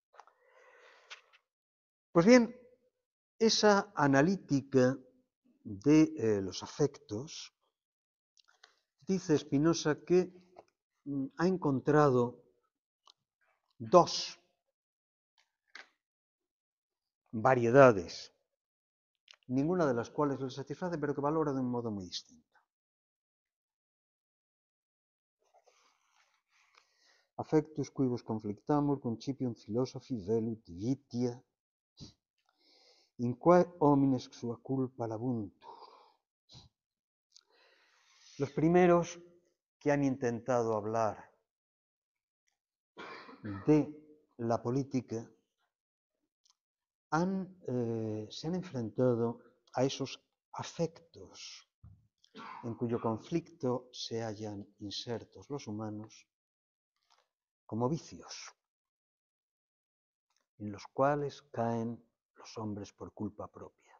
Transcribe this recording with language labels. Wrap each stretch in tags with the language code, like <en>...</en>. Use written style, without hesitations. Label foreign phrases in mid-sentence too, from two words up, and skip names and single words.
<es>Pues bien, esa analítica de los afectos, dice Spinoza que ha encontrado dos variedades, ninguna de las cuales le satisface, pero que valora de un modo muy distinto.</es> <la>Affectus quibus conflictamur concipiunt philosophi velut vitia, in quae homines sua culpa labuntur.</la> <es>Los primeros que han intentado hablar de la política se han enfrentado a esos afectos en cuyo conflicto se hallan insertos los humanos como vicios, en los cuales caen los hombres por culpa propia.</es>